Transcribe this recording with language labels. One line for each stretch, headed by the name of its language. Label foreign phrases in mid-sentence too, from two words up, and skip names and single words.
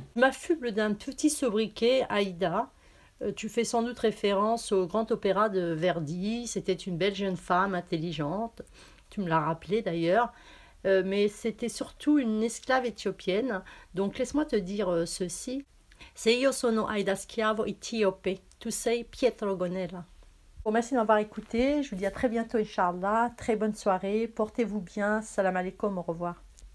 French: Je m'affuble d'un petit sobriquet, Aïda. Tu fais sans doute référence au grand opéra de Verdi. C'était une belle jeune femme intelligente. Tu me l'as rappelé d'ailleurs. Mais c'était surtout une esclave éthiopienne. Donc laisse-moi te dire ceci.
Italian: Se io sono Aida Schiavo Etiope, tu sei Pietro Gonella.
French: Bon, merci de m'avoir écouté. Je vous dis à très bientôt,
Arabic: إن شاء الله.
French: Très bonne soirée. Portez-vous bien.
Arabic: سلام عليكم.
French: Au revoir.